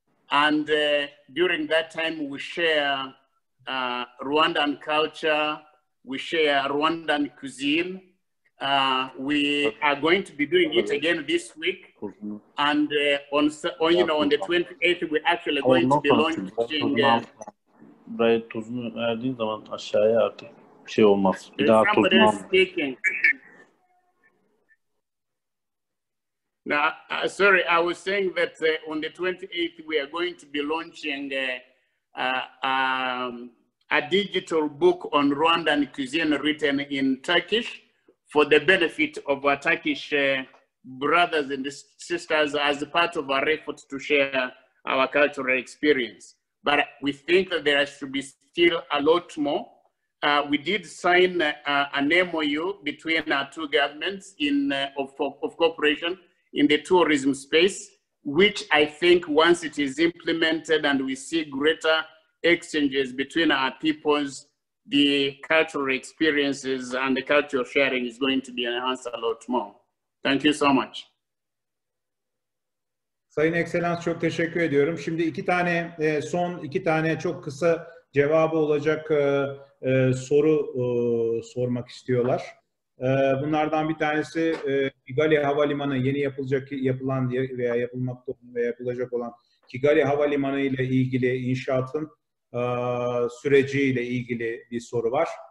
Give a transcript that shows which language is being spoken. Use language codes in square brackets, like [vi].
[en] And during that time, we share Rwandan culture, we share Rwandan cuisine. We are going to be doing it again this week. And on the 28th, we're actually going to be launching. [tr] Buraya tuzunu verdiğin zaman aşağıya artık bir şey olmaz. Bir daha tuzunu al. [en] Now, sorry, I was saying that on the 28th, we are going to be launching a digital book on Rwandan cuisine written in Turkish for the benefit of our Turkish brothers and sisters as a part of our effort to share our cultural experience. But we think that there should be still a lot more. We did sign an MOU between our two governments of cooperation in the tourism space, which I think once it is implemented and we see greater exchanges between our peoples, the cultural experiences and the cultural sharing is going to be enhanced a lot more. Thank you so much. [tr] Sayın Ekselans, çok teşekkür ediyorum. Şimdi son iki tane çok kısa cevabı olacak soru sormak istiyorlar. Bunlardan bir tanesi Kigali Havalimanı yeni yapılan veya yapılacak olan Kigali Havalimanı ile ilgili inşaatın süreciyle ilgili bir soru var.